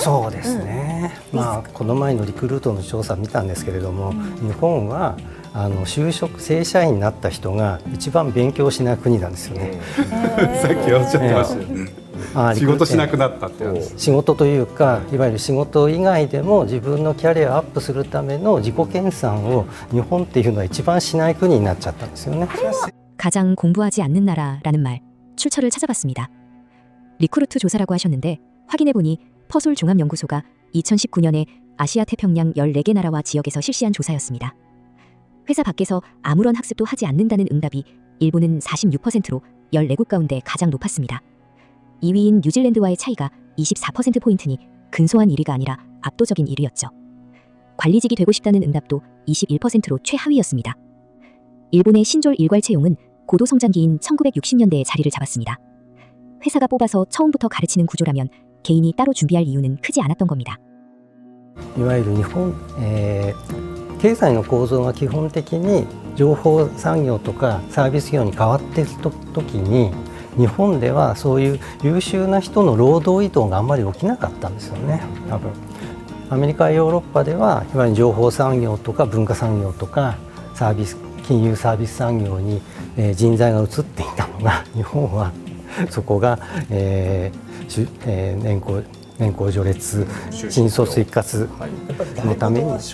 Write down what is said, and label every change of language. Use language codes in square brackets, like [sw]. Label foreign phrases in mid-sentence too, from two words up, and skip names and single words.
[ja] そうですね、この前のリクルートの調査見たんですけれども、日本は就職正社員になった人が一番勉強しない国なんですよね。さっきおっしゃってましたよね。仕事しなくなったって話。仕事というか、いわゆる仕事以外でも自分のキャリアをアップするための自己研鑽を日本っていうのは一番しない国になっちゃったんですよね。 [ko] 가장 공부하지 않는 나라라는 말, 출처를 찾아봤습니다. 리크루트 조사라고 하셨는데 확인해보니 퍼솔 종합연구소가 2019년에 아시아 태평양 14개 나라와 지역에서 실시한 조사였습니다. 회사 밖에서 아무런 학습도 하지 않는다는 응답이 일본은 46%로 14곳 가운데 가장 높았습니다. 2위인 뉴질랜드와의 차이가 24%포인트니 근소한 1위가 아니라 압도적인 1위였죠. 관리직이 되고 싶다는 응답도 21%로 최하위였습니다. 일본의 신졸 일괄 채용은 고도 성장기인 1960년대에 자리를 잡았습니다. 회사가 뽑아서 처음부터 가르치는 구조라면 개인이 따로 준비할 이유는 크지 않았던 겁니다. [ja] いわゆる日本、経済の構造が基本的に情報産業とかサービス業に変わっている時に、日本ではそういう優秀な人の労働移動があんまり起きなかったんですよね。多分アメリカやヨーロッパではいわゆる情報産業とか文化産業とかサービス金融サービス産業に、人材が移っていたのが、日本はそこが、年功序列新卒一括のために、